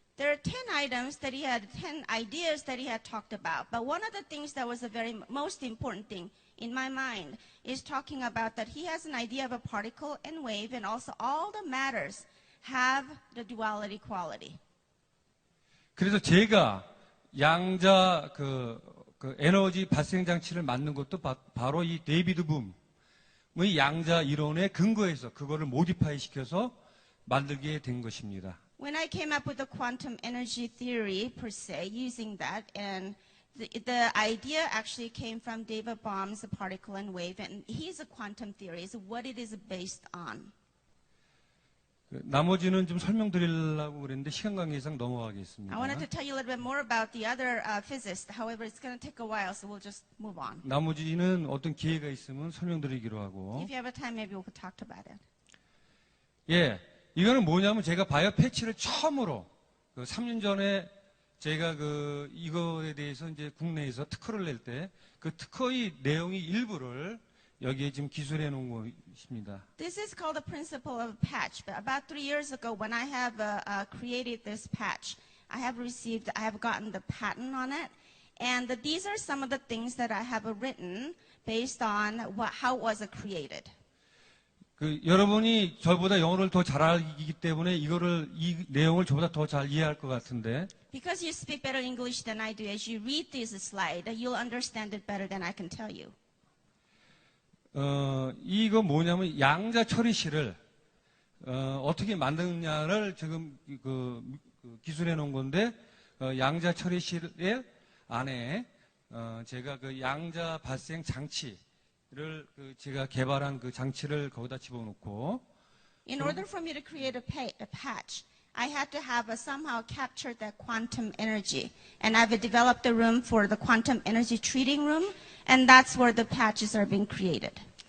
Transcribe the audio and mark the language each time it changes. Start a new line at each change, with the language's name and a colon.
English: There are 10 items that he had, 10 ideas that he had talked about. But one of the things that was the very most important thing in my mind is talking about that he has an idea of a particle and wave, and also all the matters have the duality quality.
Korean: 그래서 제가 양자 그 에너지 발생 장치를 만든 것도 바로 이 데이비드 붐의 양자 이론에 근거해서 그거를 모디파이 시켜서 만들게 된 것입니다.
English: When I came up with the quantum energy theory per se, using that, and the idea actually came from David Bohm's particle and wave, and his quantum theory is what it is based on.
Korean: 나머지는 좀 설명드리려고 그랬는데 시간 관계상 넘어가겠습니다.
English: I wanted to tell you a little bit more about the other physicists. However, it's going to take a while, so we'll just move on.
Korean: 나머지는 어떤 기회가 있으면 설명드리기로 하고.
English: If you have a time, maybe we could talk about it.
Korean: 예, 이거는 뭐냐면 제가 바이오 패치를 처음으로 3년 전에 제가 이거에 대해서 이제 국내에서 특허를 낼 때 그 특허의 내용의 일부를 여기에 지금 기술해 놓은 것입니다.
English: This is called the principle of patch. But about 3 years ago, when I have created this patch, I have gotten the patent on it, and these are some of the things that I have written based on how it was created.
Korean: 여러분이 저보다 영어를 더 잘 알기 때문에 이 내용을 저보다 더 잘 이해할 것 같은데.
English: Because you speak better English than I do, as you read this slide, you'll understand it better than I can tell you.
Korean: 이거 뭐냐면 양자 처리실을 어떻게 만드느냐를 지금 기술해 놓은 건데 양자 처리실 안에 제가 그 양자 발생 장치를 제가 개발한 그 장치를 거기다 집어넣고
English: In order for me to create a patch, I had to have somehow captured that quantum energy. And I've developed a room for the quantum energy treating room, and that's where the patches are being created.